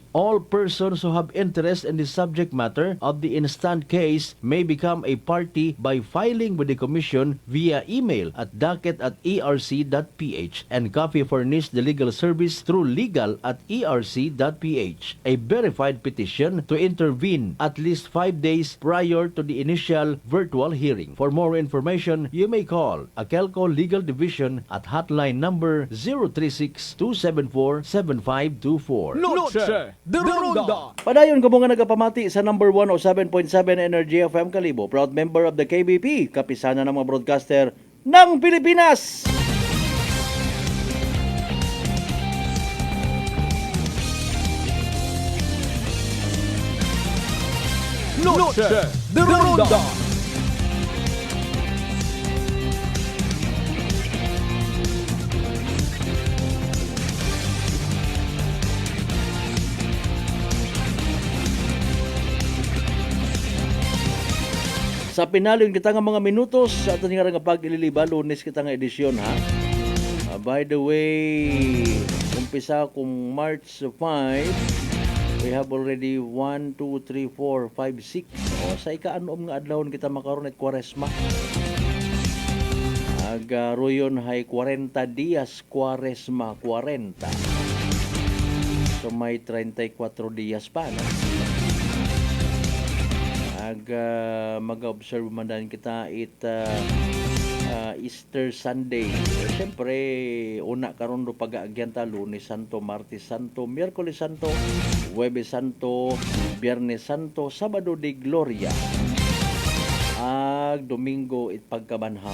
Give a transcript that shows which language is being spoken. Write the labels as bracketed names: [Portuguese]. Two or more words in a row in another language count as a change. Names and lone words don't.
[English] All persons who have interest in the subject matter of the instant case may become a party by filing with the Commission via email at docket@erc.ph and copy furnish the legal service through legal@erc.ph. A verified petition to intervene at least 5 days prior to the initial virtual hearing. For more information, you may call Akelco Legal Division at hotline number 036-274-7524. Noche de Ronda. [Aklanon] Padayon ko mga nagapamati sa number 107.7 Energy FM Kalibo, [English] proud member of the KBP, [Filipino] kapisana ng mga broadcaster ng Pilipinas. [Aklanon] Noche de Ronda. Sa pinalyon kita nga mga minutos sa ato nga nga pag-ililiba, Lunes kita nga edisyon ha. [English] By the way, [Aklanon] umpisa kung [English] March 5, we have already 1, 2, 3, 4, 5, 6. [Aklanon] O sa ikaanom nga adlawon kita makaroon at Kwaresma. Agaroyon hay 40 días Kwaresma 40. So may 34 días pa no? Mag-observe man dan kita [English] Easter Sunday. [Aklanon] Siyempre, una karon do pag-aagyanta, Lunes Santo, Martes Santo, Miyerkules Santo, Huwebes Santo, Biyernes Santo, Sabado de Gloria, ag Domingo it pagkabanhaw.